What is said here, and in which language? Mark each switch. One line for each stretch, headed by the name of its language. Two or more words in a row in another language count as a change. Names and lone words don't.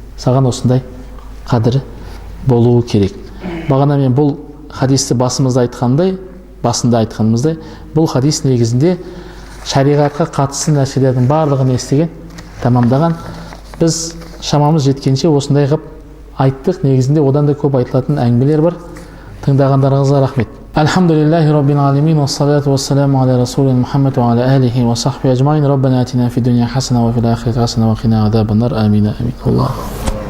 Kazakh: Саған осындай қадірі болуы керек. Бағана мен бұл хадисті басында айтқанымыздай, бұл хадис негізінде шариғатқа қатысты нәрселердің барлығын естіген, тамамдаған. Біз шамамыз жеткенше осындай қылып айттық. Негізінде одан да көп айтылатын әңгімелер бар. Тыңдағандарыңызға рахмет.
Arabic: الحمد لله رب العالمين والصلاة والسلام على رسولنا محمد وعلى آله وصحبه أجمعين. ربنا آتنا في الدنيا حسنة وفي الآخرة حسنة وقنا عذاب النار. Амин.